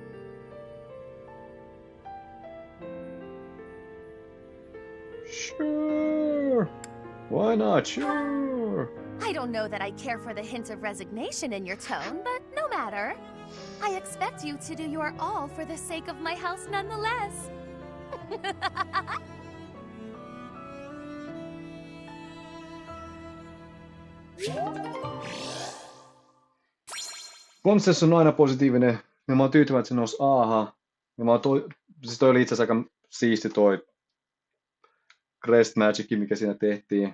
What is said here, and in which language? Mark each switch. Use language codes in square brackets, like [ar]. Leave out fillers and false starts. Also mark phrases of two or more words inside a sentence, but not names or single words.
[en] Sure. Why not? Sure. I don't know that I care for the hint of resignation in your tone, but no matter. I expect you to do your all for the sake of my house nonetheless. [fi] Constancen on aina positiivinen, ja mä oon tyytyväinen, että se nousi A-ha. Ja siis toi oli itse asiassa aika siisti toi Crest Magic, mikä siinä tehtiin.